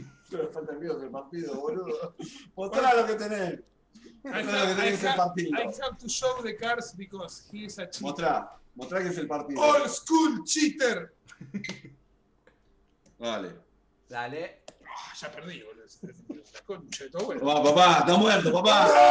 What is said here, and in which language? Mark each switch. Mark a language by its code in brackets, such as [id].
[es] Pero falta el mido del partido, boludo. Mostrá lo que tenés. Mostrá lo que tenés que es el partido. [en] I have to show the cards because he is a cheater. [es] Mostrá que es el partido. [en] Old school cheater. [es] Dale. Ya perdí, boludo. La concha de todo, bueno. Vamos, papá, está muerto, papá.